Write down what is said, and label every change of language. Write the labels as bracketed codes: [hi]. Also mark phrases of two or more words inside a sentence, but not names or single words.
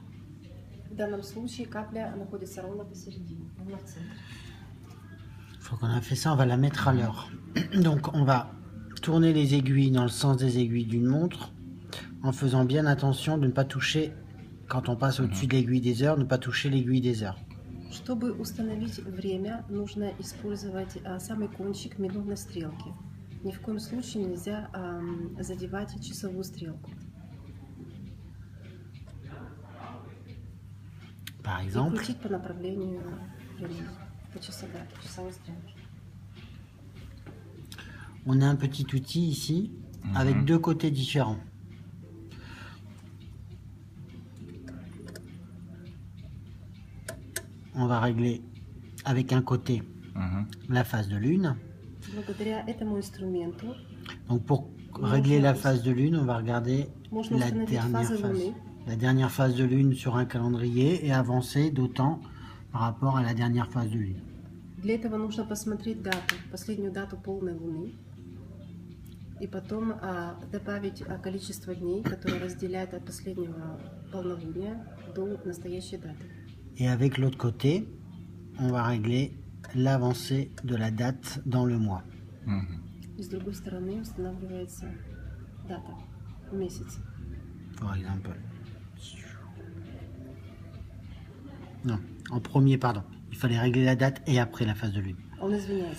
[ru] В данном случае капля находится ровно посередине, ровно в центре. [fr] Une fois qu'on a fait ça, on va la mettre à l'heure. Donc on va tourner les aiguilles dans le sens des aiguilles d'une montre en faisant bien attention de ne pas toucher, quand on passe au-dessus de l'aiguille des heures, ne pas toucher l'aiguille des heures. [ru] Чтобы установить время, нужно использовать самый кончик минутной стрелки. Ни в коем случае нельзя задевать часовую стрелку. [fr] Par [ru] И [fr] exemple, [ru] крутить по направлению времени, по часовой стрелке. [fr] on a un petit outil ici avec deux côtés différents. On va régler avec un côté la phase de lune. [ru] Благодаря этому инструменту [fr] Donc pour régler la phase de lune, on va regarder [ru] можно установить фазы Луны. [fr] la dernière phase de lune sur un calendrier et avancer d'autant par rapport à la dernière phase de lune. [ru] Для этого нужно посмотреть дату, последнюю дату полной Луны, и потом добавить количество дней, которые разделяют от последнего полнолуния до настоящей даты. [fr] Et avec l'autre côté, on va régler l'avancée de la date dans le mois. [ru] И с другой стороны устанавливается дата в месяце. [fr] Par exemple. Non, en premier, pardon. Il fallait régler la date et après la phase de lune. [ru] Он извиняется.